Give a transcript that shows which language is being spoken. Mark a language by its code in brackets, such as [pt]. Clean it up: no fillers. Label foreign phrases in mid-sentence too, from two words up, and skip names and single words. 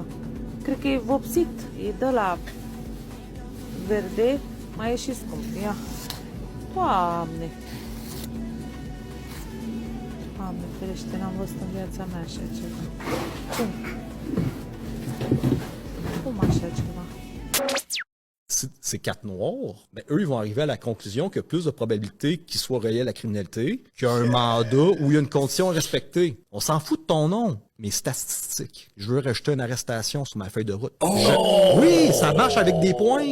[ro] Cred că e vopsit. E de la verde. Mai e și scump. Ia. Doamne. Doamne, ferește, n-am văzut în viața mea așa ceva. Cum? Cum așa ceva? [fr] Ces cartes noires, ben, eux, ils vont arriver à la conclusion qu'il y a plus de probabilité qu'ils soient reliés à la criminalité, qu'il y a un mandat où il y a une condition à respecter. On s'en fout de ton nom, mais statistique. Je veux rajouter une arrestation sur ma feuille de route. Oui, ça marche avec des points.